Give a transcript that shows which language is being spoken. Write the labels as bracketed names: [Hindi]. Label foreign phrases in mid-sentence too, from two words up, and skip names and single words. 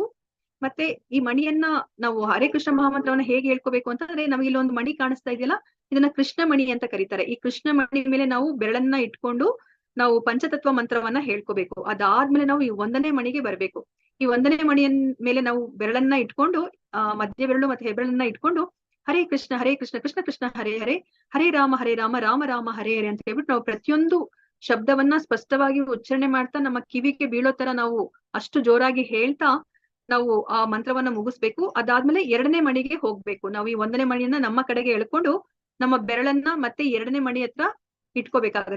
[Kannada] ಮತ್ತೆ ಈ ಮಣಿಯನ್ನ ನಾವು ಹರೇ ಕೃಷ್ಣ ಮಹಾಮಂತ್ರವನ್ನ ಹೇಗೆ ಹೇಳ್ಕೋಬೇಕು ಅಂತಂದ್ರೆ, ನಮಗೆ ಇಲ್ಲಿ ಒಂದು ಮಣಿ ಕಾಣಿಸ್ತಾ ಇದೆಯಲ್ಲ, ಇದನ್ನ ಕೃಷ್ಣ ಮಣಿ ಅಂತ ಕರೀತಾರೆ. ಈ ಕೃಷ್ಣ ಮಣಿ ಮೇಲೆ ನಾವು ಬೆರಳನ್ನ ಇಟ್ಕೊಂಡು ನಾವು ಪಂಚತತ್ವ ಮಂತ್ರವನ್ನ ಹೇಳ್ಕೋಬೇಕು. ಅದಾದ್ಮೇಲೆ ನಾವು ಈ 1ನೇ ಮಣಿಗೆ ಬರ್ಬೇಕು. ಈ 1ನೇ ಮಣಿಯ ಮೇಲೆ ನಾವು ಬೆರಳನ್ನ ಇಟ್ಕೊಂಡು ಮಧ್ಯ ಬೆರಳು ಮತ್ತೆ ಹೆಬ್ಬೆರಳನ್ನ ಇಟ್ಕೊಂಡು [Sanskrit] ಹರೇ ಕೃಷ್ಣ ಕೃಷ್ಣ ಕೃಷ್ಣ ಹರೇ ಹರೇ, ಹರೇ ರಾಮ ರಾಮ ರಾಮ ಹರೇ ಹರೇ [Kannada] ಅಂತ ಹೇಳ್ಬಿಟ್ಟು ನಾವು ಪ್ರತಿಯೊಂದು ಶಬ್ದವನ್ನ ಸ್ಪಷ್ಟವಾಗಿ ಉಚ್ಚಾರಣೆ ಮಾಡ್ತಾ ನಮ್ಮ ಕಿವಿಗೆ ಬೀಳೋ ತರ ನಾವು ಅಷ್ಟು ಜೋರಾಗಿ ಹೇಳ್ತಾ ನಾವು ಆ ಮಂತ್ರವನ್ನ ಮುಗಿಸ್ಬೇಕು. ಅದಾದ್ಮೇಲೆ 2ನೇ ಮಣಿಗೆ ಹೋಗ್ಬೇಕು. ನಾವು ಈ 1ನೇ ಮಣಿಯನ್ನ ನಮ್ಮ ಕಡೆಗೆ ಎಳ್ಕೊಂಡು ನಮ್ಮ ಬೆರಳನ್ನ ಮತ್ತೆ 2ನೇ ಮಣಿ ಹತ್ರ ಇಟ್ಕೋಬೇಕಾಗತ್ತೆ.